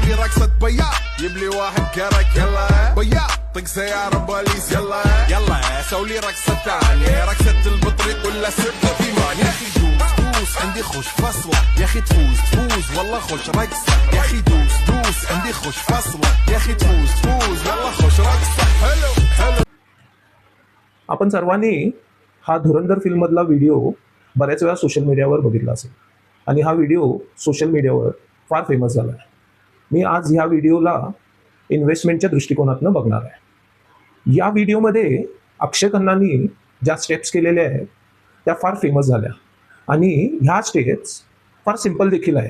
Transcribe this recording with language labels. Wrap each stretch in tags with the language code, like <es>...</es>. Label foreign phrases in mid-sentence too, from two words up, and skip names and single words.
<ar>مقصد بياع جيب لي واحد كرك يلا بياع طق سيارة بوليس يلا يلا سوي رقصة تانية رقصة البطريق ولا سبة كيمان يا اخي دوس عندي خوش فصلة يا اخي تفوز والله خوش رقصة يا اخي دوس عندي خوش فصلة يا اخي تفوز والله خوش رقصة حلو حلو.</ar> <mr>आपण सर्वांनी हा धुरंधर फिल्ममधला व्हिडिओ बऱ्याच वेळा</mr> <en>social media</en> <mr>बघितला असेल आणि हा व्हिडिओ</mr> <en>social media</en> <mr>फार फेमस झाला आहे. मी आज ह्या व्हिडिओला इन्व्हेस्टमेंटच्या दृष्टिकोनातून बघणार आहे. या व्हिडिओमध्ये अक्षय खन्नानी ज्या स्टेप्स केलेल्या आहेत त्या फार फेमस झाल्या आणि ह्या स्टेप्स फार सिंपल देखील आहे.</mr>